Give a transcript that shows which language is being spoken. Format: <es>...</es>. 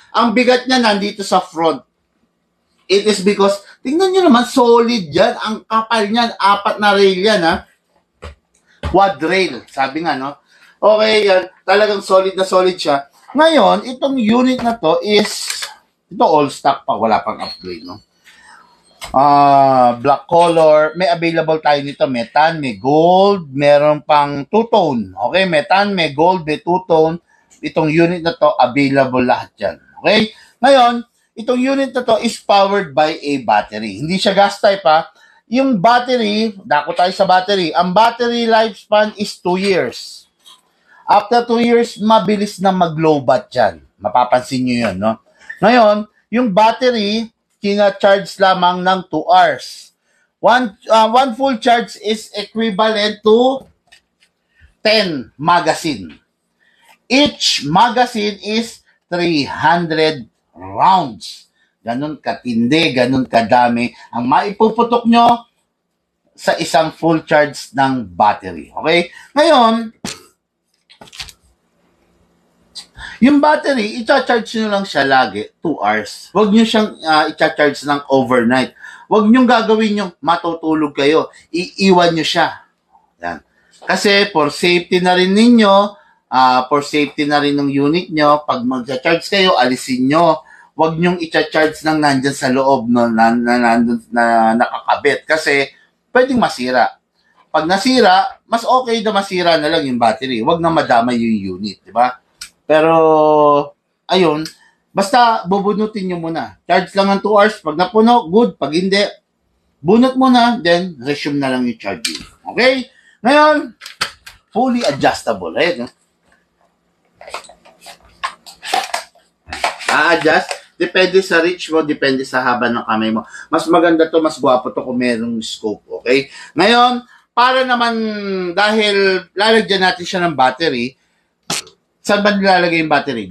<tl>Ang bigat niya nandito sa front.</tl> <en>It is because,</en> <tl>tingnan nyo naman, solid yan. Ang kapal niyan, 4 na rail yan, ha? Quad rail, sabi nga, no? Okay, yan. Talagang solid na solid siya. Ngayon, itong unit na to is, ito all stock pa, wala pang upgrade, no? Black color. May available tayo nito. May tan, may gold, meron pang two-tone. Okay, may tan, may gold, may two-tone. Itong unit na to, available lahat yan. Okay? Ngayon, itong unit na to</tl> <en>is powered by a battery.</en> <tl>Hindi siya gas type, ha? Yung battery, dako tayo sa battery. Ang battery lifespan is 2 years.</tl> <en>After 2 years,</en> <tl>mabilis na mag-low-bat yan. Mapapansin nyo yun, no? Ngayon, yung battery, kina-charge lamang ng 2 hours.</tl> <en>One full charge is equivalent to 10 magazine. Each magazine is 300 rounds.</en> <tl>Ganun katindi, ganun kadami ang maipuputok nyo sa isang full charge ng battery. Okay? Ngayon, yung battery, i-charge nyo lang siya lagi, 2 hours. Huwag nyo siyang i-charge ng overnight. Huwag nyo gagawin yung matutulog kayo. Iiwan nyo siya. Yan. Kasi for safety na rin ninyo, for safety na rin ng unit nyo, pag mag-charge kayo, alisin nyo. Huwag nyong i-charge nang nandyan sa loob no, na nakakabit kasi pwedeng masira. Pag nasira, mas okay na masira na lang yung battery. Huwag na madamay yung unit, di ba? Pero, ayun, basta bubunutin nyo muna. Charge lang ng 2 hours. Pag napuno, good. Pag hindi, bunot muna, then resume na lang yung charging. Okay? Ngayon, fully adjustable. Ayun, no? A-adjust, depende sa reach mo, depende sa haba ng kamay mo. Mas maganda to, mas guwapo to kung merong scope, okay? Ngayon, para naman, dahil lalagyan natin siya ng battery, saan ba nilalagay yung battery?</tl>